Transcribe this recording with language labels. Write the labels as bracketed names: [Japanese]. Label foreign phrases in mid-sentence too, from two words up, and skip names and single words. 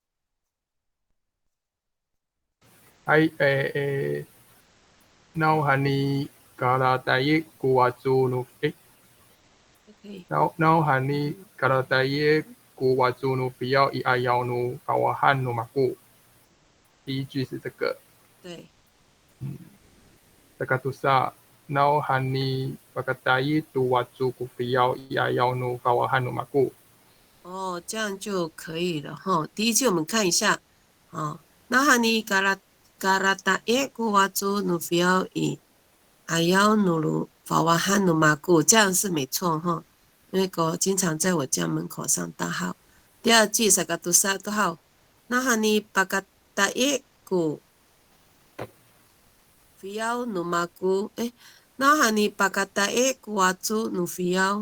[Amis] now hani kala taye kuwazu no now hani kala taye kuwazu no fiao i ayao no kawahan no maku。 [Chinese] 第一句是这个。对。 [Amis] Takatusa now hani pakatai tu wazu kufiao i ayao no kawahan no maku。 [Chinese] 哦，这样就可以了哈。第一句我们看一下， [Amis] 那哈尼嘎拉达耶古瓦祖努菲奥伊阿幺努鲁法瓦汉努马古， [Chinese] 这样是没错哈。因为狗经常在我家门口上大号。第二句 [Amis] 萨嘎杜萨多号，那哈尼巴嘎达耶古菲奥努马古，那哈尼巴嘎达耶古瓦祖努菲奥。